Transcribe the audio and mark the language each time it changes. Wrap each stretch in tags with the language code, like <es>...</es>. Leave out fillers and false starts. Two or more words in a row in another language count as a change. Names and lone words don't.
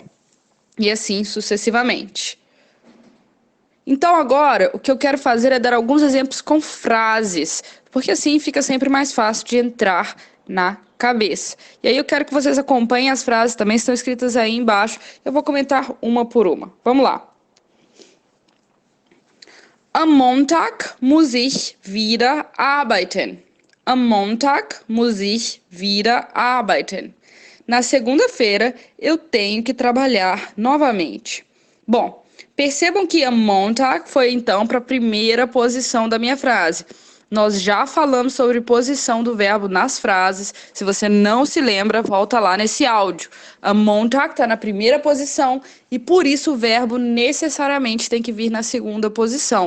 <pt>E assim sucessivamente. Então agora, o que eu quero fazer é dar alguns exemplos com frases, porque assim fica sempre mais fácil de entrar na cabeça. E aí eu quero que vocês acompanhem as frases, também estão escritas aí embaixo. Eu vou comentar uma por uma. Vamos lá.</pt> <de>Am Montag muss ich wieder arbeiten. Am Montag muss ich wieder arbeiten.</de> <pt>Na segunda-feira eu tenho que trabalhar novamente. Bom, percebam que a Montag foi então para a primeira posição da minha frase. Nós já falamos sobre posição do verbo nas frases. Se você não se lembra, volta lá nesse áudio. A Montag está na primeira posição e por isso o verbo necessariamente tem que vir na segunda posição.</pt>